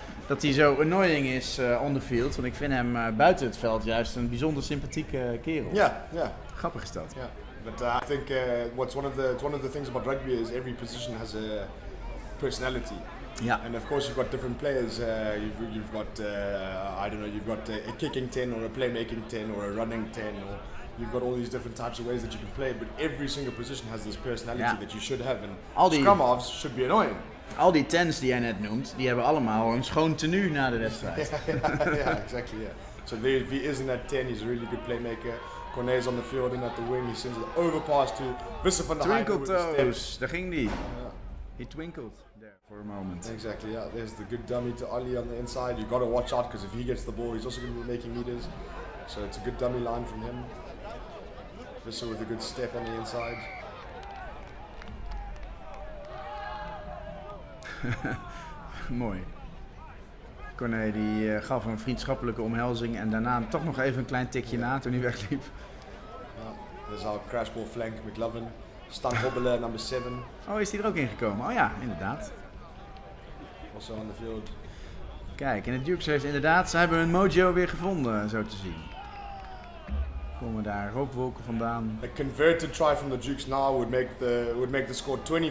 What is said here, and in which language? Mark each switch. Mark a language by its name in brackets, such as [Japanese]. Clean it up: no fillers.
[Dutch] Dat hij zo annoying is [English] on the field, [Dutch] want ik vind hem buiten het veld juist een bijzonder sympathieke kerel. Ja. Grappig is dat. [English] Yeah, but I think what's one of the things about rugby is every position has a personality. Yeah. And of course you've got different players. You've got I don't know. You've got a kicking 10 or a playmaking 10 or a running 10 or you've got all these different types of ways that you can play. But every single position has this personality that you should have. And scrum halves should be annoying. [Dutch] Al die tens die jij net noemt, die hebben allemaal een schoon tenue na de wedstrijd. [English] Yeah, exactly. Yeah. So if he is in that 10, he's a really good playmaker. Corne's on the field and at the wing, he sends an overpass to Wisse van der Heijden with the [Dutch] toes, daar ging die. [English] He twinkled there for a moment. Exactly, yeah. There's the good dummy to Ali on the inside. You got to watch out because if he gets the ball, he's also going to be making meters. So it's a good dummy line from him. Wisse with a good step on the inside. [Dutch] Mooi. Corné die gaf een vriendschappelijke omhelzing en daarna toch nog even een klein tikje na toen hij wegliep. [English] There's our crashball flank, McLovin. Stan Hobbelen, number 7. [Dutch] Oh, is die er ook ingekomen? Oh ja, inderdaad. [English] Also on the field. [Dutch] Kijk, en de Dukes heeft inderdaad, ze hebben hun mojo weer gevonden, zo te zien. Komen daar rookwolken vandaan. [English] A converted try from the Dukes now would make the score 24-24.